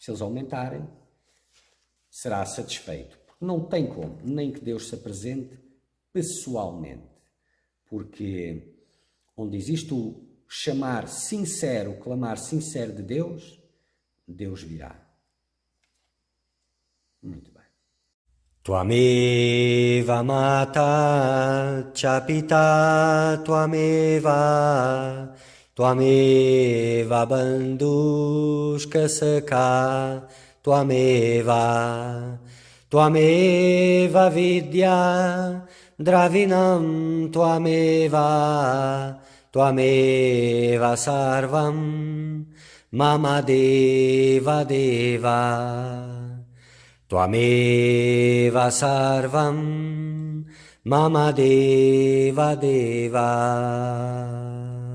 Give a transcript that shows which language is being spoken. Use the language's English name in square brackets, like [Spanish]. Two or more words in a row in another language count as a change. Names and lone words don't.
[Portuguese] Se eles aumentarem, será satisfeito. Não tem como, nem que Deus se apresente pessoalmente. Porque onde existe o chamar sincero, o clamar sincero de Deus, Deus virá. Muito bem. [Sanskrit] Tvameva mata cha pita tvameva tvameva bandhushka sakha tvameva tvameva vidya dravinam tvameva tvameva sarvam mama deva deva Tvameva sarvam mama deva deva.